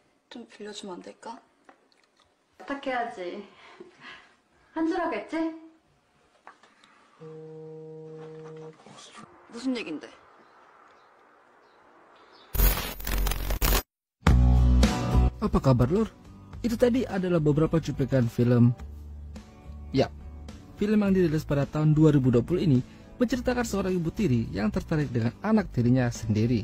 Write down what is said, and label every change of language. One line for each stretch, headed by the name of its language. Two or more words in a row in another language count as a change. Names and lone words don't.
Korean: 좀 빌려주면 안 될까? 부탁해야지. 한 줄 하겠지? 무슨 얘긴데?
Indonesian: Apa kabar lur? Itu tadi adalah beberapa cuplikan film. Ya, film yang dirilis pada tahun 2020 ini menceritakan seorang ibu tiri yang tertarik dengan anak tirinya sendiri.